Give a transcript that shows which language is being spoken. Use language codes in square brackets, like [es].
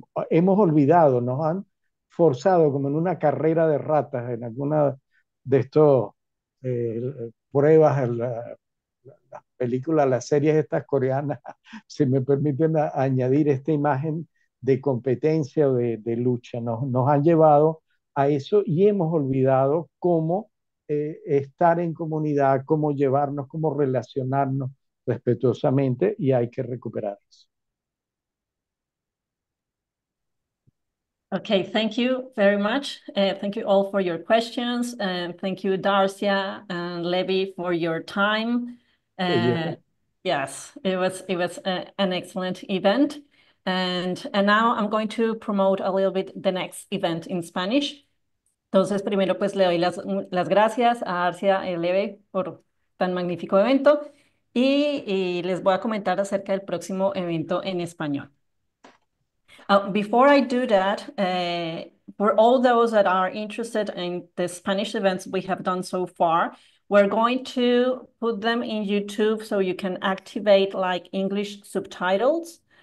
[es] Hemos olvidado, nos han forzado como en una carrera de ratas, en alguna de estos pruebas, las películas, las series estas coreanas, si me permiten añadir esta imagen de competencia o de lucha, nos han llevado a eso y hemos olvidado cómo estar en comunidad, cómo llevarnos, cómo relacionarnos respetuosamente y hay que recuperar eso. [en] Okay, thank you very much. Thank you all for your questions. And thank you, Darcia and Levi, for your time. Yes, it was an excellent event. And now I'm going to promote a little bit the next event in Spanish. [es] Entonces, primero pues le doy las gracias a Arcia y Levi por tan magnífico evento y les voy a comentar acerca del próximo evento en español. [en] Before I do that, for all those that are interested in the Spanish events we have done so far, we're going to put them in YouTube so you can activate like English subtitles.